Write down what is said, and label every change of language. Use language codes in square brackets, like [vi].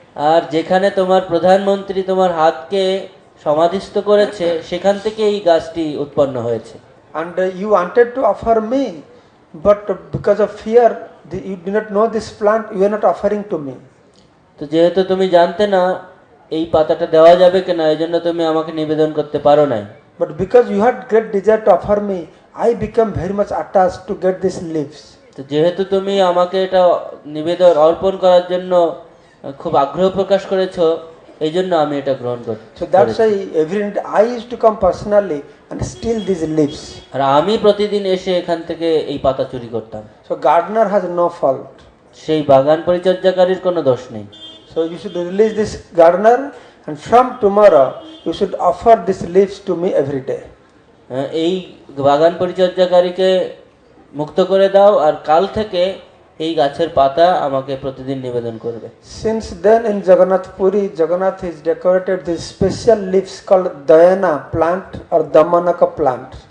[bn] আর যেখানে তোমার প্রধানমন্ত্রী তোমার হাতকে সমাধিস্থ করেছে সেখান থেকে এই গাছটি উৎপন্ন হয়েছে। [en] And you wanted to offer me, but because of fear you did not know this plant, you are not offering to me. [bn] তো যেহেতু তুমি জানতে না এই পাতাটা দেওয়া যাবে কিনা, এই জন্য তুমি আমাকে নিবেদন করতে পারো নাই। [en] But because you had great desire to offer me, I become very much attached to get these leaves. [bn] তো যেহেতু তুমি আমাকে এটা নিবেদন অর্পণ করার জন্য খুব আগ্রহ প্রকাশ করেছো, এই জন্য আমি এটা গ্রহণ করছি। [en] So that's why every night I used to come personally and steal these leaves. [bn] আর আমি প্রতিদিন এসে এখান থেকে এই পাতা চুরি করতাম। [en] So gardener has no fault. [bn] সেই বাগান পরিচর্যাকারীর কোনো দোষ নেই। [en] So you should release this gardener, and from tomorrow you should offer these leaves to me every day. [bn] এই বাগান পরিচর্যাকারীকে মুক্ত করে দাও, আর কাল থেকে এই গাছের পাতা আমাকে প্রতিদিন নিবেদন করবে। [en] Since then in Jagannath Puri, Jagannath is decorated these special leaves called Dayana plant or Damanaka plant.